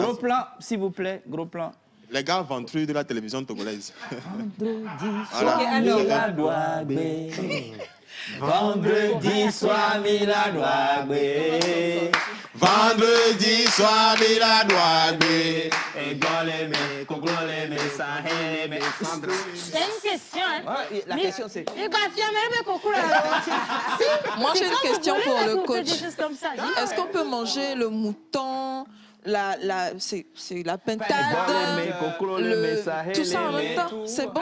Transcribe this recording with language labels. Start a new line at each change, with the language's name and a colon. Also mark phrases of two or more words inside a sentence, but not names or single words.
French: Gros plan, s'il vous plaît, gros plan. Les gars ventrus de la télévision togolaise. Ok, alors, Vendredi soir, Mila Douagbé. Vendredi soir, Mila Douagbé. Et goleme, kogloleme, saheleme, sandre. C'est une question, hein? Ouais, la question c'est... Et bah, tiens, même coucou là. Moi, j'ai une question pour le coach. Des choses comme ça. Dis- Est-ce qu'on peut manger le mouton, c'est la pintade, tout ça en même temps? C'est bon?